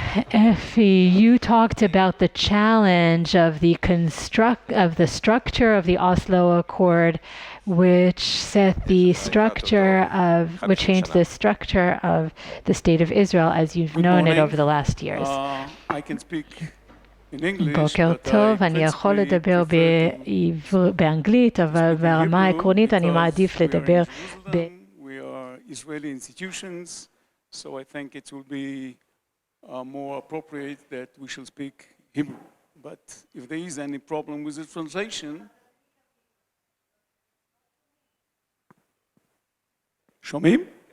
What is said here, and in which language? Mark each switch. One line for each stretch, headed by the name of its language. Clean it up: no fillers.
English: Effi, you talked about the challenge of the structure of the Oslo Accord, which changed the structure of the state of Israel as you've known it over the last years. I can speak in English,
Hebrew: בוקר טוב, אני יכול לדבר באנגלית, אבל ברמה העקרונית אני מעדיף לדבר
English: We are Israeli institutions, so I think it will be more appropriate that we should speak Hebrew. But if there is any problem with the translation,
Hebrew: שומעים?